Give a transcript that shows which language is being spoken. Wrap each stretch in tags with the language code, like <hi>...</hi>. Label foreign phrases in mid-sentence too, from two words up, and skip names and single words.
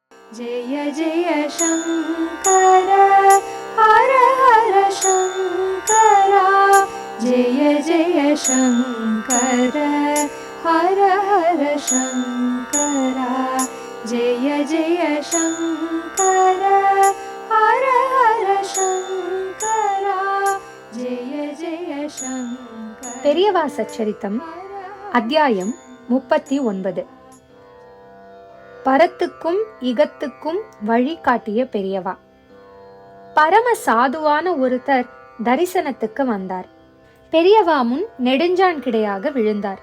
<sa>जय जय शंकर हर हर शंकरा जय जय शंकर हर हर शंकरा जय जय शंकर हर हर शंकरा जय जय शंकर.</sa> <ta>பெரியவா சச்சரித்தம் அத்தியாயம் 39. பரத்துக்கும் இகத்துக்கும் வழி காட்டிய பெரியவா. பரம சாதுவான ஒருத்தர் தரிசனத்துக்கு வந்தார். பெரியவா முன் நெடுஞ்சான் கிடையாக விழுந்தார்.</ta>